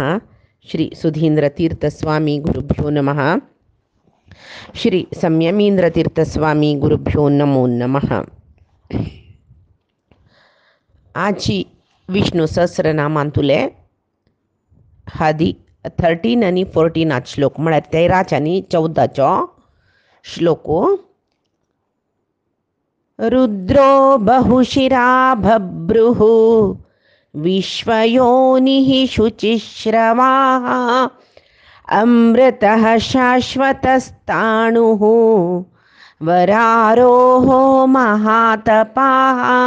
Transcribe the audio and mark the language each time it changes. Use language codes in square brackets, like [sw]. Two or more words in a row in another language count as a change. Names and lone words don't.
[sa] श्री सुधीन्द्रतीर्थस्वामी गुरुभ्यो नमः। श्री संयमीन्द्रतीर्थस्वामी गुरुभ्यो नमो नमः। [kok] आजची विष्णू सहस्रनामांतुले हादी 13 आणि 14 श्लोक म्हळ्यार 13 आणि 14 श्लोको। [sa] रुद्रो बहुशिरा भभ्रुः विश्वयोनिः शुचिश्रवाः अमृतः शाश्वतस्ताणुः वरारोहो महातपाः।